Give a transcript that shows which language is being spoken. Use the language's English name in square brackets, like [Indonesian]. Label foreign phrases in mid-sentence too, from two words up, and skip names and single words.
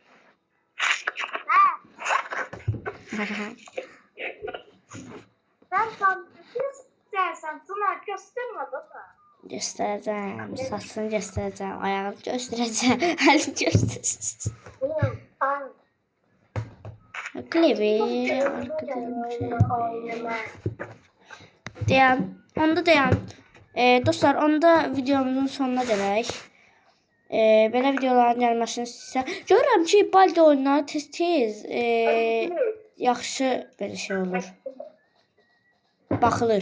[Turkish] Sen sen Pınar gösterme baba. Göstereceğim, saçını göstereceğim, ayağını göstereceğim, elini göstereceğim. Klibi, arkadaşım şey. [Azerbaijani] Onda dayan. Dostlar, onda videomuzun sonuna gələk. Belə videoların gəlməsini istəyirəm. Görürəm ki, Baldi oyunları tez-tez yaxşı belə şey olur. Baxılır.